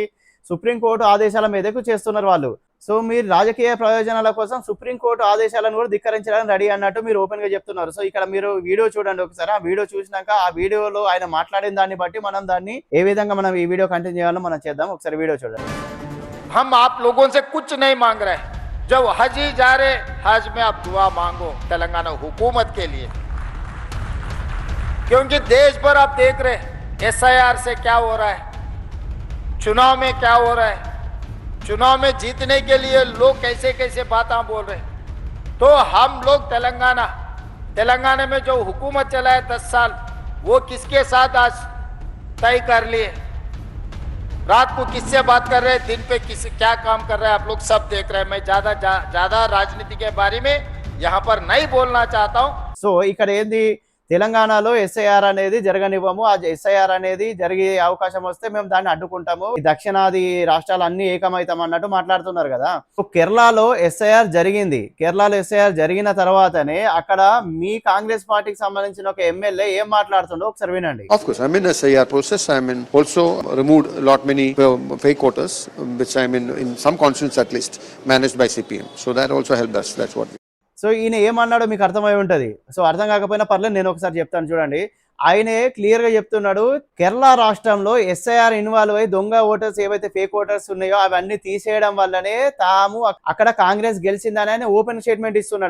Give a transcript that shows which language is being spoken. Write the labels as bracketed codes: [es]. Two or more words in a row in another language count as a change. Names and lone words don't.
[te] సుప్రీంకోర్టు ఆదేశాల మీదకు చేస్తున్నారు వాళ్ళు. సో మీరు రాజకీయ ప్రయోజనాల కోసం సుప్రీంకోర్టు ఆదేశాలను కూడా ధిక్కరించడానికి రెడీ అన్నట్టు మీరు ఓపెన్ గా చెప్తున్నారు. సో ఇక్కడ మీరు వీడియో చూడండి ఒకసారి. ఆ వీడియో చూసినాక ఆ వీడియోలో ఆయన మాట్లాడిన దాన్ని బట్టి మనం దాన్ని ఏ విధంగా మనం ఈ వీడియో కంటిన్యూ చేయాలో మనం చేద్దాం. ఒకసారి వీడియో చూడండి. [hi] हम आप लोगों से कुछ नहीं मांग रहे। जब हज ही जा रहे, हज में आप दुआ मांगो तेलंगाना हुकूमत के लिए, क्योंकि देश भर आप देख रहे एसआईआर से क्या हो रहा है। चुनाव में क्या हो रहा है, चुनाव में जीतने के लिए लोग कैसे कैसे बातें बोल रहे हैं। तो हम लोग तेलंगाना में जो हुकूमत चलाए 10 साल, वो किसके साथ आज तय कर लिए। रात को किससे बात कर रहे हैं, दिन पे किस क्या काम कर रहे हैं, आप लोग सब देख रहे हैं। मैं ज्यादा राजनीति के बारे में यहाँ पर नहीं बोलना चाहता हूँ। [te] సో ఇక్కడ ఏంది, తెలంగాణలో ఎస్ఐఆర్ అనేది జరగనివ్వము, ఆ ఎస్ఐఆర్ అనేది జరిగే అవకాశం వస్తే మేము దాన్ని అడ్డుకుంటాము, ఈ దక్షిణాది రాష్ట్రాలు అన్ని ఏకమైతాం అన్నట్టు మాట్లాడుతున్నారు కదా. సో కేరళలో ఎస్ఐఆర్ జరిగింది, కేరళలో ఎస్ఐఆర్ జరిగిన తర్వాతనే అక్కడ మీ కాంగ్రెస్ పార్టీకి సంబంధించిన ఒక ఎమ్మెల్యే ఏం మాట్లాడుతుండో ఒకసారి వినండి. [en] Of course, I'm in SIR process. I'm in also removed a lot many fake quotas, which I'm in some constituents at least managed by CPM. So that also helped us. That's what. [te] సో ఈయన ఏమన్నాడో మీకు అర్థమై ఉంటుంది. సో అర్థం కాకపోయినా పర్లేదు, నేను ఒకసారి చెప్తాను చూడండి. ఆయనే క్లియర్ గా చెప్తున్నాడు, కేరళ రాష్ట్రంలో ఎస్ఐఆర్ ఇన్వాల్వ్ అయ్యి దొంగ ఓటర్స్ ఏవైతే ఫేక్ ఓటర్స్ ఉన్నాయో అవన్నీ తీసేయడం వల్లనే తాము అక్కడ కాంగ్రెస్ గెలిచిందని ఆయన ఓపెన్ స్టేట్మెంట్ ఇస్తున్నాడు.